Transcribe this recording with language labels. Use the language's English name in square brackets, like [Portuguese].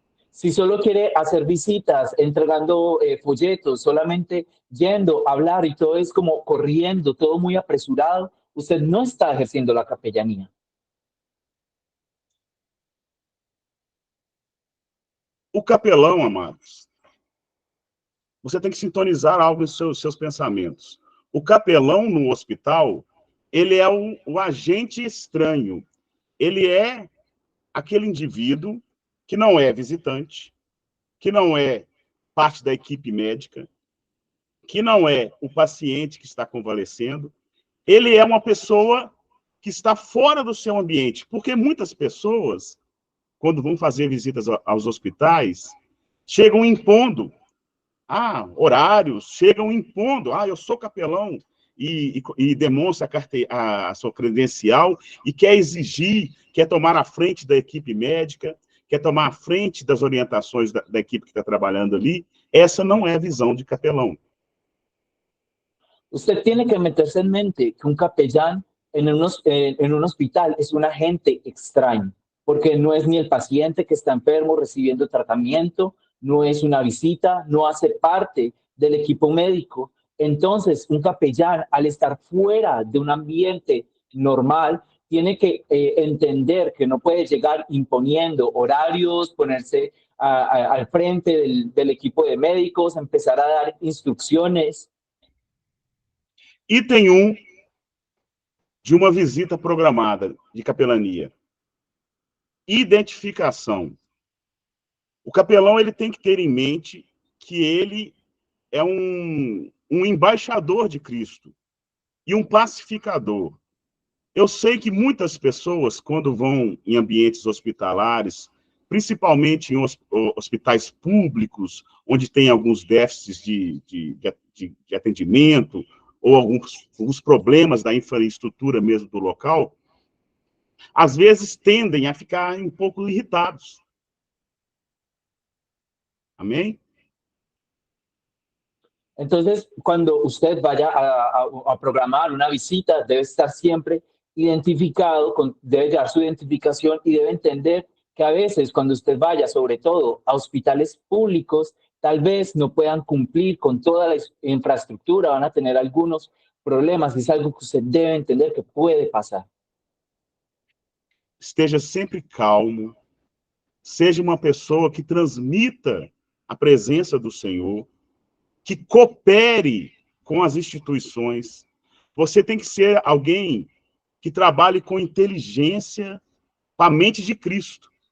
[Spanish] Si solo quiere hacer visitas, entregando folletos, solamente yendo a hablar y todo es como corriendo, todo muy apresurado, usted no está ejerciendo la capellanía. [Portuguese] O capelão, amados, você tem que sintonizar algo em seus pensamentos. O capelão no hospital, ele é o agente estranho. Ele é aquele indivíduo que não é visitante, que não é parte da equipe médica, que não é o paciente que está convalescendo. Ele é uma pessoa que está fora do seu ambiente, porque muitas pessoas, quando vão fazer visitas aos hospitais, chegam impondo horários, chegam impondo, eu sou capelão, e demonstra a sua credencial, e quer exigir, quer tomar a frente da equipe médica, quer tomar a frente das orientações da equipe que está trabalhando ali. Essa não é a visão de capelão. [Spanish] Usted tiene que meterse en mente que un capellán en un hospital es un agente extraño, porque no es ni el paciente que está enfermo recibiendo tratamiento, no es una visita, no hace parte del equipo médico. Entonces, un capellán, al estar fuera de un ambiente normal, tiene que entender que no puede llegar imponiendo horarios, ponerse al frente del equipo de médicos, empezar a dar instrucciones. [Portuguese] Item 1 de uma visita programada de capelania. Identificação. O capelão ele tem que ter em mente que ele é um embaixador de Cristo e um pacificador. Eu sei que muitas pessoas, quando vão em ambientes hospitalares, principalmente em hospitais públicos, onde tem alguns déficits de atendimento, ou alguns problemas da infraestrutura mesmo do local, às vezes tendem a ficar um pouco irritados. Amém? [Spanish] Entonces, cuando usted vaya a programar una visita, debe estar siempre identificado, debe llevar su identificación y debe entender que a veces cuando usted vaya, sobre todo a hospitales públicos, tal vez no puedan cumplir con toda la infraestructura, van a tener algunos problemas, y es algo que usted debe entender que puede pasar. [Portuguese] Esteja sempre calmo, seja uma pessoa que transmita a presença do Senhor, que coopere com as instituições. Você tem que ser alguém que trabalhe com inteligência, com a mente de Cristo.